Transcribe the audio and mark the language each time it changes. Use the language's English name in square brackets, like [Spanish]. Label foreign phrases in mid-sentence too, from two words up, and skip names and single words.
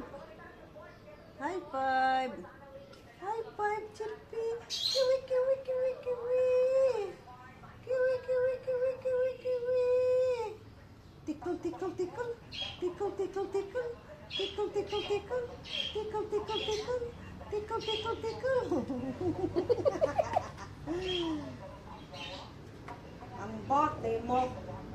[English] High five. High five, Chippy. Kiwi, kiwi, kiwi, kiwi. Kiwi, kiwi, kiwi, kiwi, kiwi. Tiktok, tickle, tickle. Tickle, tickle, tickle. Tickle, tickle, tickle. Tickle, tickle, tickle. Tickle, tickle, tickle. [Filipino] Ang bote mo.